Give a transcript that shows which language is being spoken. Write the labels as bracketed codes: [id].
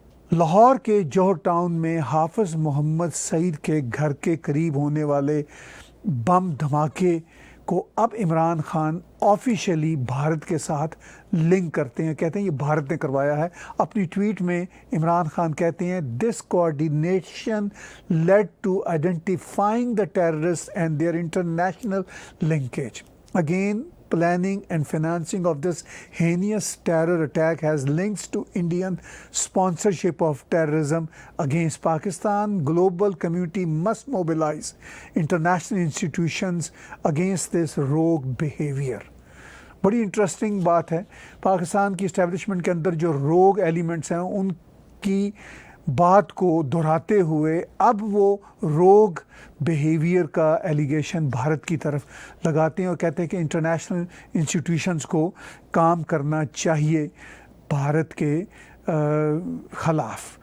[ur] لاہور کے جوہر ٹاؤن میں حافظ محمد سعید کے گھر کے قریب ہونے والے بم دھماکے کو اب عمران خان آفیشیلی بھارت کے ساتھ لنک کرتے ہیں، کہتے ہیں یہ بھارت نے کروایا ہے. اپنی ٹویٹ میں عمران خان کہتے ہیں [en] This coordination led to identifying the terrorist and their international linkage. Again planning and financing of this heinous terror attack has links to Indian sponsorship of terrorism against Pakistan. Global community must mobilize international institutions against this rogue behavior. [ur] بڑی interesting بات ہے. پاکستان کی establishment کے اندر جو روگ elements ہیں ان کی بات کو دہراتے ہوئے اب وہ روگ بیہیویئر کا ایلیگیشن بھارت کی طرف لگاتے ہیں اور کہتے ہیں کہ انٹرنیشنل انسٹیٹیوشنز کو کام کرنا چاہیے بھارت کے خلاف.